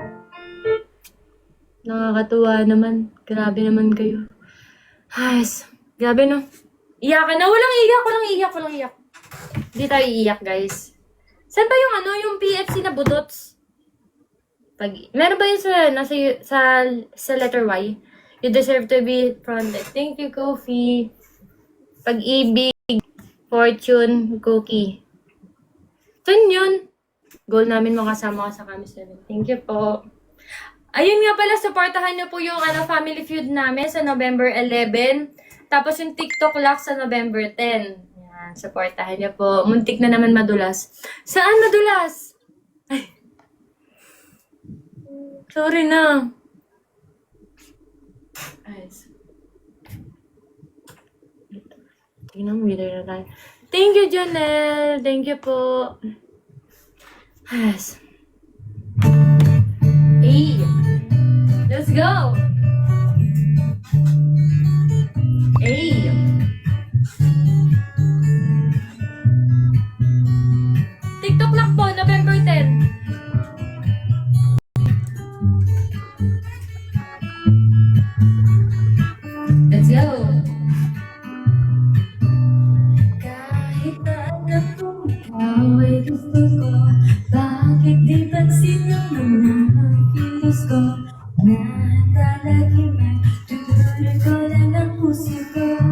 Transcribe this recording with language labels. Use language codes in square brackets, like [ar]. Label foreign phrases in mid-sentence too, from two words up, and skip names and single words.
[tl] Nakakatuwa naman. Grabe naman kayo. Ayos. Grabe no. Iyakan na. Walang iyak. Hindi tayo iiyak, guys. Saan ba yung ano? Yung PFC na budots? Meron ba yun sa letter Y? [en] You deserve to be fronted. Thank you, Kofi. [tl] Pag-ibig, [en] fortune, cookie. [tl] Ito yun. Goal namin makasama ka sa Kami 7. [en] Thank you [tl] po. Ayun nga pala, supportahan niyo po yung Family Feud namin sa November 11. Tapos yung TikTok Lock sa November 10. Yan, supportahan niyo po. Muntik na naman madulas. Saan madulas? Ay. Sorry na. Ayos. Tingnan mo, video na tayo. [en] Thank you, Jonel. Thank you po. Yes. Hey. Let's go. Hey. [tl] TikTok Lock po, November 10. [en] Let's go. [tl] Kahit na alam kong ikaw ay gusto ko, bakit di pansin yung mga kilos ko? Nahanda lagi man, tutulog ko lang ang puso ko.